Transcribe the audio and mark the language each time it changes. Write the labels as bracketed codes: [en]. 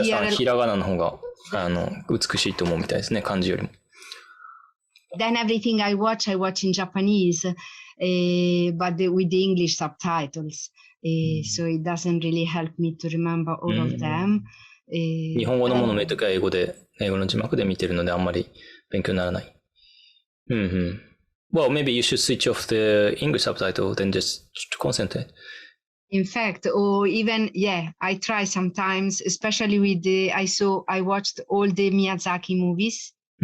[ja] ひらがなの方が美しいと思うみたいですね、漢字よりも。 [en] Then everything I watch in Japanese, but with the English subtitles. So it doesn't really help me to remember all of them. [ja] 日本語のものを見るときは英語の字幕で見てるのであんまり勉強にならない。 [en] Well, maybe you should switch off the English subtitle, then just concentrate. In fact, or even, I try sometimes, especially with I watched all the Miyazaki movies.